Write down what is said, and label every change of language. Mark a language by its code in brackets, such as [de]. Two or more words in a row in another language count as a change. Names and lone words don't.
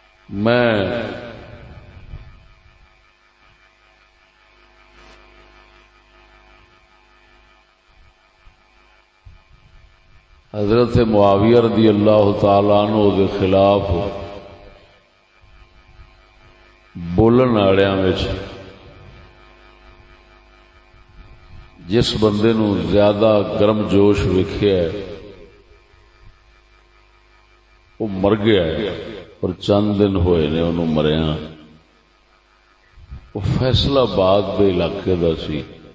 [pa] میں حضرت معاویہ [ar] رضی اللہ تعالی عنہ [pa] دے خلاف بولن والےاں وچ جس بندے نو زیادہ گرم جوش ویکھیا ہے [ur] وہ مر گیا ہے، اور [pa] چند دن ہوئے نے انہوں مریا. وہ فیصلہ آباد دے علاقے دا سی.